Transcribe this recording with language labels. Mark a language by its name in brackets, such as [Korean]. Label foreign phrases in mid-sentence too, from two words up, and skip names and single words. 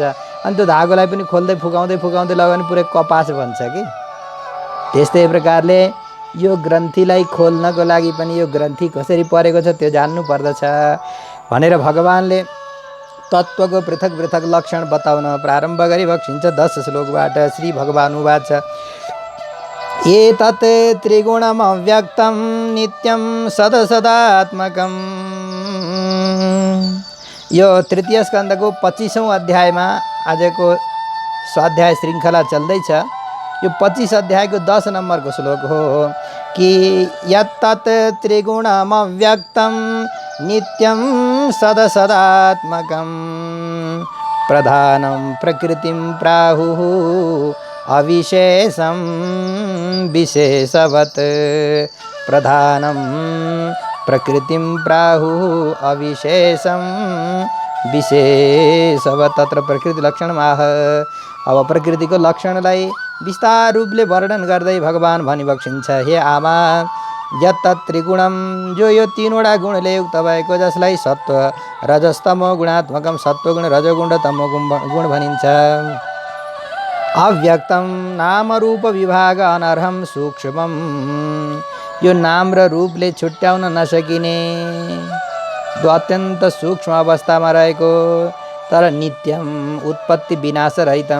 [Nepali] अनि त्यो धागोलाई पनि खोल्दै फुकाउँदै लग्यो भने पुरै कपास बन्छ कि। त्यस्तै प्रकारले यो ग्रन्थीलाई खोल्नको लागि पनि यो ग्रन्थी कसरी परेको छ त्यो जान्नु पर्दछ भनेर भगवानले तत्त्वको पृथक पृथक लक्षण बताउन प्रारम्भ गरी बक्सिन्छ 10 श्लोकबाट। [Sanskrit] श्री भगवान् उवाच एतत् त्रिगुणमव्यक्तं नित्यं सदसदात्मकम्। [Nepali] यो तृतीय स्कन्धको 25औं अध्यायमा आजको स्वाध्याय श्रृङ्खला चल्दैछ। यो 25 अध्यायको 10 नम्बरको श्लोक हो कि [Sanskrit] यत्तत् त्रिगुणमव्यक्तं नित्यं सदसदात्मकं प्रधानं प्रकृतिं प्राहुः अविशेषं विशेषवत्। प्रधानं प्रकृतिं प्राहुः अविशेषं विशेषवत्। तत्र प्रकृति लक्षणमाह। [Nepali] अब प्रकृतिको लक्षणलाई विस्तार रूपले वर्णन गर्दै भगवान् भनिबक्सिन्छ हे आमा [Sanskrit] यत्तत् त्रिगुणम [Nepali] जो यो तीनवटा गुणले युक्त भएको जसलाई [Sanskrit] सत्व रजस तमो गुणात्मकम [Nepali] सत्वगुण रजोगुण र तमोगुण भनिन्छ। [Sanskrit] अव्यक्तम नाम रूप विभाग अनर्हम सूक्ष्मम [Nepali] यो नाम र रूपले छुट्याउन नसकिने अत्यन्त सूक्ष्म अवस्थामा रहेको तर [Sanskrit] नित्यम उत्पत्ति विनाश रहितम।